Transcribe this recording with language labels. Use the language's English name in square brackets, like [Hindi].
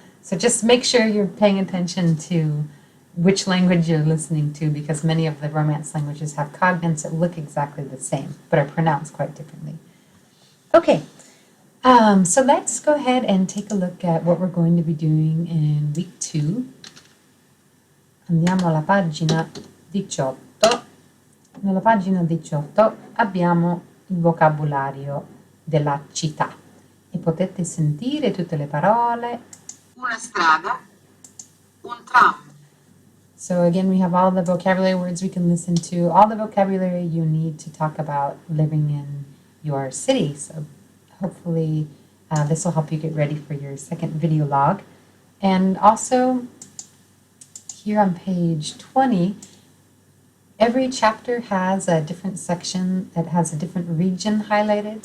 [English] So just make sure you're paying attention to which language you're listening to, because many of the Romance languages have cognates that look exactly the same, but are pronounced quite differently. Okay, so let's go ahead and take a look at what we're going to be doing in week 2. [Italian] Andiamo alla pagina 18. Nella pagina 18 abbiamo il vocabolario della città e potete sentire tutte le parole. Una strada, un tram. [English] So again, we have all the vocabulary words we can listen to, all the vocabulary you need to talk about living in your city. So hopefully this will help you get ready for your second video log. And also here on page 20, every chapter has a different section that has a different region highlighted.